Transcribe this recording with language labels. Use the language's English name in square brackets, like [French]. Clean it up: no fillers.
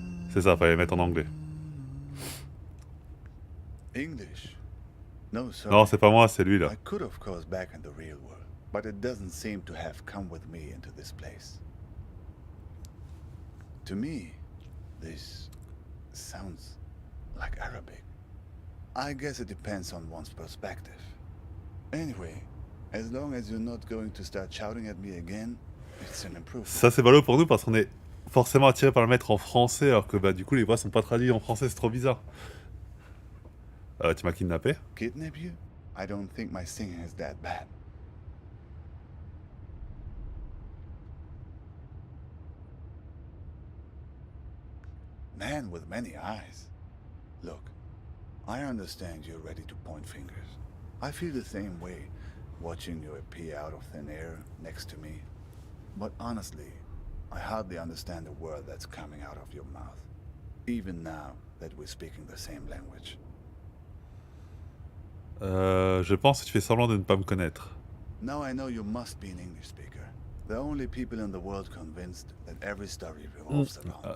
[French] C'est ça, fallait le mettre en anglais. [English] English? No, sorry. [French] Non, c'est pas moi, c'est lui là. [English] I could of course back in the real world, but it doesn't seem to have come with me into this place. To me, this sounds like Arabic. I guess it depends on one's perspective. Anyway, as long as you're not going to start shouting at me again, it's an improvement. [French] Ça, c'est ballot pour nous parce qu'on est forcément attiré par le mettre en français alors que bah, du coup, les voix sont pas traduites en français, c'est trop bizarre. Tu m'as kidnappé? [English] Kidnap you? I don't think my singing is that bad. Man with many eyes. Look, I understand you're ready to point fingers. I feel the same way, watching you appear out of thin air next to me. But honestly, I hardly understand the word that's coming out of your mouth, even now that we're speaking the same language. [French] Je pense que tu fais semblant de ne pas me connaître. [English] Now I know you must be an English speaker. The only people in the world convinced that every story revolves around.